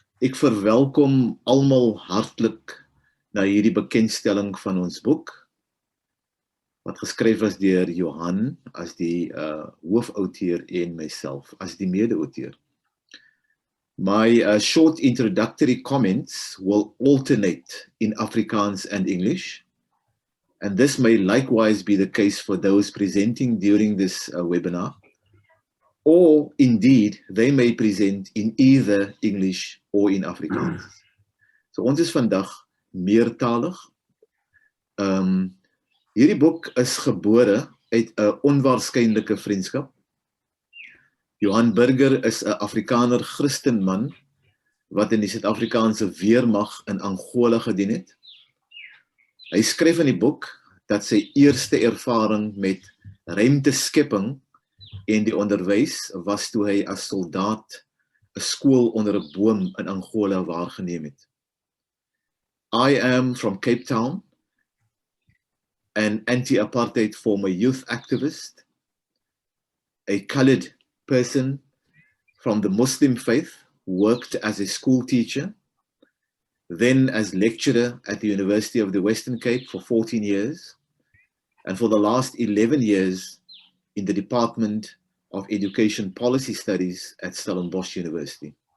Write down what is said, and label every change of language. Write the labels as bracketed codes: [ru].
[af] Ek verwelkom almal hartlik na hierdie bekendstelling van ons boek, wat geskryf is deur Johan as die hoofouteur en myself as die mede-auteur. [en] My short introductory comments will alternate in Afrikaans and English, and this may likewise be the case for those presenting during this webinar, or indeed, they may present in either English or in Afrikaans. [af] So ons is vandag meertalig. Hierdie boek is gebore uit 'n onwaarskynlike vriendskap. Johan Burger is 'n Afrikaner Christenman wat in die Suid-Afrikaanse weermag in Angola gedien het. Hy skryf in die boek dat sy eerste ervaring met ruimteskepping en die onderwys was toe hy as soldaat 'n skool onder 'n boom in Angola waargeneem het. [en] I am from Cape Town, an anti-apartheid former youth activist, a coloured person from the Muslim faith, worked as a school teacher, then as lecturer at the University of the Western Cape for 14 years, and for the last 11 years in the Department of Education Policy Studies at Stellenbosch University.